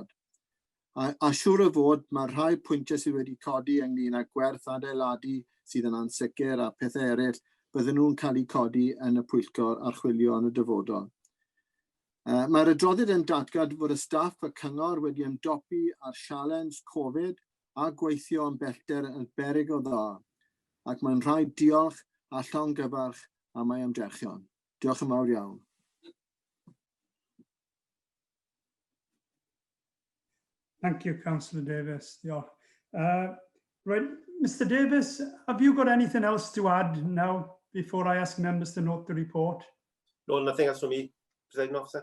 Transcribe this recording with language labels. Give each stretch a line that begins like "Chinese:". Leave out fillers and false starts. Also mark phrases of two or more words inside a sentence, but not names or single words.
Welsh: A siŵr o fod mae rhai pwyntiau sydd wedi codi ynglyn â gwerth adeiladu sydd yn ansicr a pethau eraill bydden nhw'n cael eu codi yn y Pwyllgor Archwilio yn y dyfodol. Mae'r adroddiad yn datgad fod y staff y cyngor wedi ymdopi ar sialens Covid a gweithio yn bellter yn beryg o dda, ac mae'n rhaid diolch a llongyfarch am ei ymdrechion. Diolch yn fawr iawn.
English: Thank you, Councillor Davis. Right, Mr. Davis, have you got anything else to add now before I ask members to note the report? No, nothing else from me, Presiding Officer.